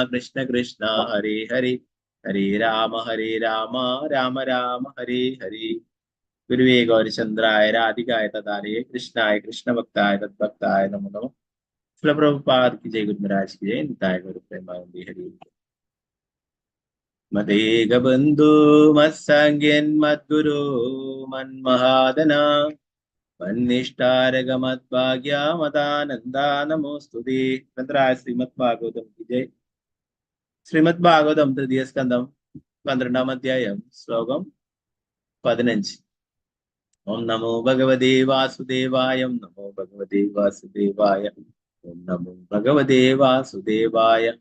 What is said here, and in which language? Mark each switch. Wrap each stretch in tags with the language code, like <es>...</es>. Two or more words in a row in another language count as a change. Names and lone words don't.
<sa>कृष्ण हरे हरे हरे राम राम राम हरे हरे गुर्वे गौरचन्द्राय राधिकाय तदारे कृष्णाय कृष्ण भक्ताय तद्भक्ताय नमो नमो</sa> <hi>श्रील प्रभुपाद की जय गुरु महाराज की जय निताई गौर प्रेमानंदी हरे</hi> <sa>मदेकबन्धु मत्संग्यन् मद्गुरु मन्महादन मन्निष्टारक मद्भाग्य मतानन्द नमोस्तुते.</sa> <ml>ഗ്രന്ഥരായ ശ്രീമദ് ഭാഗവതം</ml> <hi>की जय.</hi> <ml>ശ്രീമദ് ഭാഗവതം തൃതീയ സ്കന്ധം 12-ാം അധ്യായം ശ്ലോകം 15.</ml> <sa>ॐ नमो भगवते वासुदेवाय. ॐ नमो भगवते वासुदेवाय. ॐ नमो भगवते वासुदेवाय. ഓം നമോ ഭഗവതേ വാസുദേവായ.</sa>